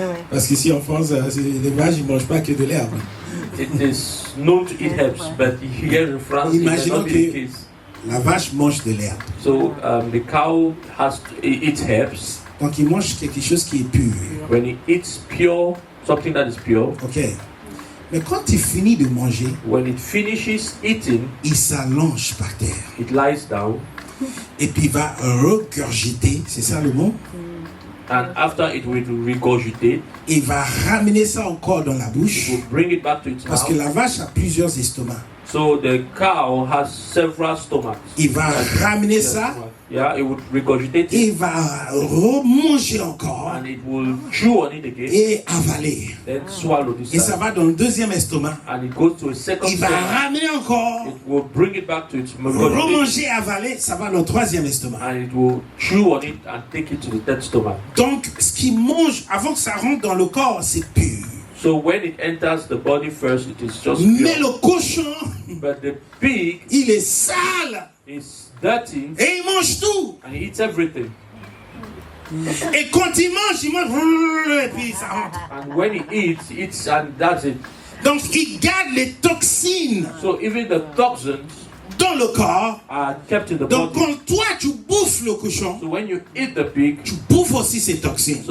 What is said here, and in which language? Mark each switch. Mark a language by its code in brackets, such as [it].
[fr] Parce qu'ici en France, les vaches ne mangent pas que de l'herbe. [en] It is known to eat herbs, but here in France, [fr] imaginons que la vache mange de l'herbe. [en] So the cow eats herbs. [fr] Donc il mange quelque chose qui est pur. [en] When it eats pure, something that is pure. [fr] Okay. Mais quand il finit de manger, [en] when it finishes eating, [fr] il s'allonge par terre. [en] It lies down. [fr] Et puis il va regurgiter, c'est ça le mot? [en] And after it will regurgitate, [fr] il va ramener ça encore dans la bouche. [en] It will bring it back to its [fr] parce [en] mouth. [fr] Que la vache a plusieurs estomacs. [en] So the cow has several stomachs. [fr] Il va ramener ça. [en] Yeah, it would regurgitate it. [fr] Il va remanger encore. [en] And it will chew on it again. [fr] Et avaler. [en] Then swallow this. [fr] Et ça va dans le deuxième estomac. [en] And it goes to a second [fr] il va ramener encore. [en] It will bring it back to its [fr] remanger, avaler, ça va dans le troisième estomac. [en] And it will chew on it and take it to the third stomach. [fr] Donc, ce qu'il mange avant que ça rentre dans le corps, c'est pur. [en] So when it enters the body first, it is just [fr] Mais [en] pure. [fr] le cochon, [en] but the pig, [fr] il est sale. [en] Is dirty. [fr] Et il mange tout. [en] And he eats everything. [fr] Et quand il mange et puis ça rentre. [en] And when he eats and that's it. [fr] Donc il garde les toxines. [en] So even the toxins [fr] dans le corps [en] are kept in the [fr] donc [en] body. [fr] quand toi tu bouffes le cochon, [en] so when you eat the pig, [fr] tu bouffes aussi ces toxines.